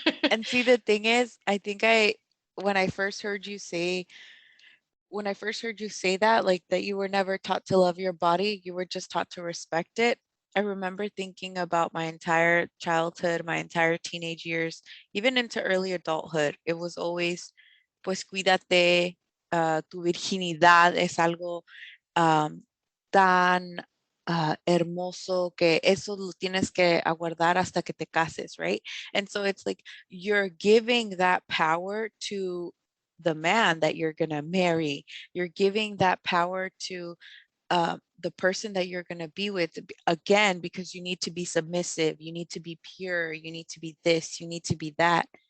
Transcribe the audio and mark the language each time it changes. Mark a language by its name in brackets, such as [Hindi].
[English] And see, the thing is, I think when I first heard you say, when I first heard you say that, like that you were never taught to love your body, you were just taught to respect it. I remember thinking about my entire childhood, my entire teenage years, even into early adulthood. [Spanish] It was always, pues cuídate, tu virginidad es algo um, tan hermoso que eso lo tienes que aguardar hasta que te cases, right? [English] And so it's like you're giving that power to the man that you're going to marry. You're giving that power to the person that you're going to be with again because you need to be submissive, you need to be pure, you need to be this, you need to be that.